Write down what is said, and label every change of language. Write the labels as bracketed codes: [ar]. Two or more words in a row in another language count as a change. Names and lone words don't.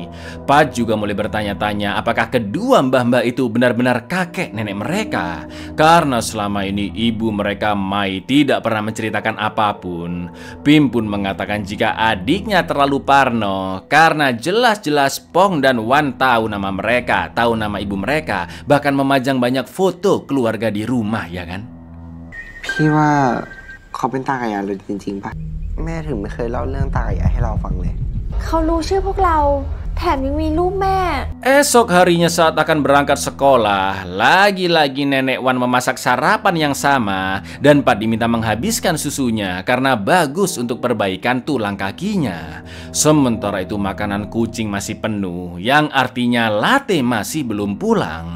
[id] Pat juga mulai bertanya-tanya apakah kedua mbah-mbah itu benar-benar kakek nenek mereka, karena selama ini ibu mereka Mai tidak pernah menceritakan apapun. Pim pun mengatakan jika adiknya terlalu parno karena jelas-jelas Pong dan Wan tahu nama mereka, tahu nama ibu mereka, bahkan memajang banyak foto keluarga di rumah ya kan. [th] พี่ว่าเขาเป็นตากับยายเลยจริงๆป่ะแม่ถึงไม่เคยเล่าเรื่องตากับยายให้เราฟังเลย เขารู้ชื่อพวกเราแถมยังมีรูปแม่ [id] Esok harinya saat akan berangkat sekolah, lagi-lagi nenek Wan memasak sarapan yang sama dan Pat diminta menghabiskan susunya karena bagus untuk perbaikan tulang kakinya. Sementara itu makanan kucing masih penuh, yang artinya Latte masih belum pulang.